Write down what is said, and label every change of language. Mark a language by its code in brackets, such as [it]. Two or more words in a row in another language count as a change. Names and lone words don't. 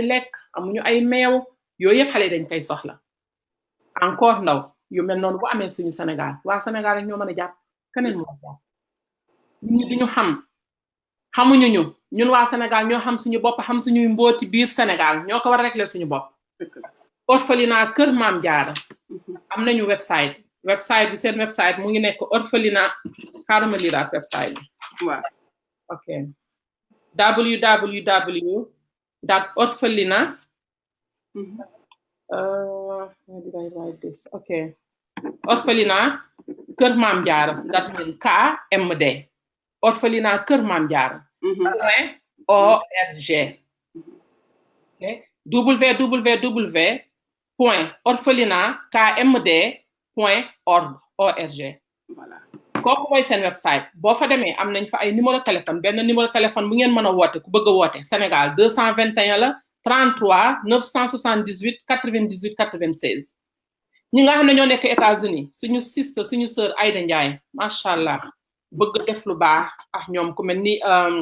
[wo] lekk amuñu ay meew yooyu yëpp xale yi dañ koy soxla encore ndaw yu mel noonu bu amee suñu Sénégal waa Sénégal rek ñoo mën a jàpp keneen moo jàpp ñun ñi duñu xamuñu ñun waa Sénégal ñoo xam suñu bopp xam suñuy mbooti biir Sénégal ñoo ko war a régler suñu bopp orphelinat Kër Maam Jaara am nañu website bi seen website mu ngi nekk orphelinat xaaral ma liiraat website bi waaw [en] ok www.orphelinat how did I write this ok orphelinat Kër Maam Jaara that means KMD orphelinat Kër Maam Jaara [wo] .org www.orphelinat.kmd.org kooku mooy seen website boo fa demee am nañ fa ay [fr] numéro téléphone [wo] benn [fr] numéro téléphone [wo] bu ngeen mën a woote ku bëgg a woote Sénégal 221 la 33 978 98 96 ñi nga xam ne ñoo nekk États-Unis suñu sister suñu sœur Aïda Ndiaye [ar] ما شاء الله [wo] bëgg def lu baax ak ñoom ku mel ni